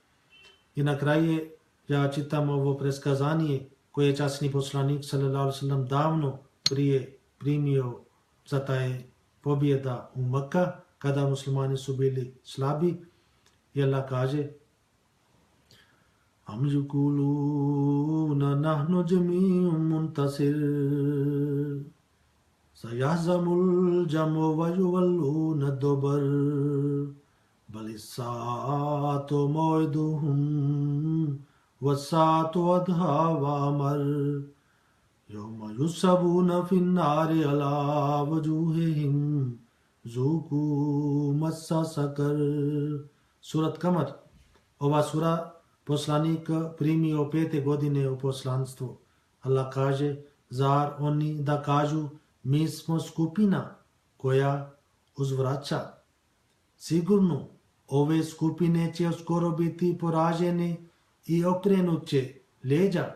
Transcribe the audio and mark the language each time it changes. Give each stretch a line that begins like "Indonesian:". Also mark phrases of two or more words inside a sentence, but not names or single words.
Bosnian: I na kraju Ja čitam ovo preskazanje koje je časni poslanik
Arabic: صلى الله عليه وسلم
Bosnian: davno prije primio za taj pobjeda u Mekka kada muslimani su bili slabi. I Allah kaže
Arabic: أم يقولون نحن جميع منتصر سيهزم الجمع ويولون الدبر بل الساعة موعدهم والساعة أدهى وأمر يوم يسحبون في النار على وجوههم ذوقوا مس سقر.
Bosnian: Surat Kamar. Ova sura poslanik primio 5. godine u poslanstvo. Allah kaže, zar oni da kažu, mi smo skupina koja uzvraća. Sigurno, ove skupine će skoro biti poražene i okrenut će leđa.